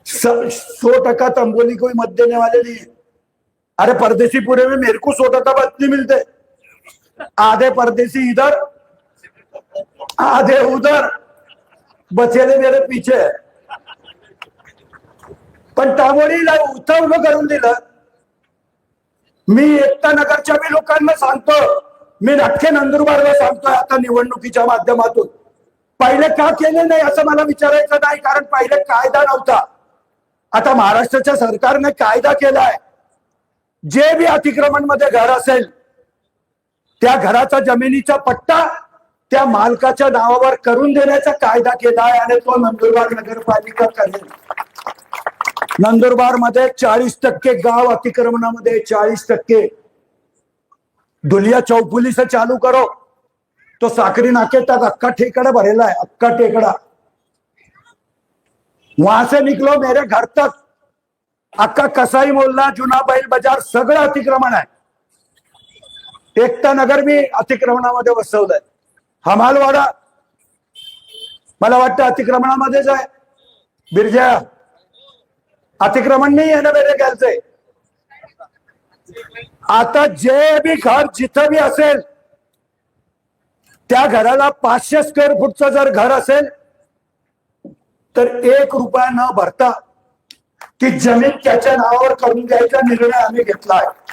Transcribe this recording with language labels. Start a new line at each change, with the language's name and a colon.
Hindi: 100% तंबोली कोई मत देने वाले नहीं है। अरे परदेसी पूरे में मेरे को 100% मत नहीं मिलते। आधे परदेसी इधर आधे उधर, बचेले मेरे पीछे।
Marathi: पण तांबोलीला उथं उभं करून दिलं। मी एकता नगरच्या मी लोकांना सांगतो, मी अख्खे नंदुरबारला सांगतोय आता निवडणुकीच्या माध्यमातून, पहिले का केले नाही असं मला विचारायचं नाही, कारण पहिले कायदा नव्हता। आता महाराष्ट्राच्या सरकारने कायदा केलाय। जे भी अतिक्रमण मध्ये घर असेल त्या घराचा जमिनीचा पट्टा त्या मालकाच्या नावावर करून देण्याचा कायदा केलाय आणि तो नंदुरबार नगरपालिका करेल। नंदुरबार मध्ये 40% गाव अतिक्रमणामध्ये, 40%।
Hindi: दुलिया चौपुली से चालू करो तो साकरी नाके तक अक्का ठेकड़ा भरेला है, अक्का ठेकड़ा। वहां से निकलो मेरे घर तक अक्का कसाई मोहल्ला, जुना बैल बाजार
Marathi: सगळं अतिक्रमण आहे। एकता नगर भी अतिक्रमणामध्ये बसवलंय। हमालवाडा मला वाटतं अतिक्रमणामध्येच आहे।
Hindi: बिरजा अतिक्रमण नहीं है ना मेरे ख्याल से।
Marathi: आता जे भी घर जिथं भी असेल त्या घराला 500 स्क्वेअर फूटचं जर घर असेल तर 1 रुपया न भरता ती जमीन त्याच्या नावावर करून द्यायचा निर्णय आम्ही घेतलाय।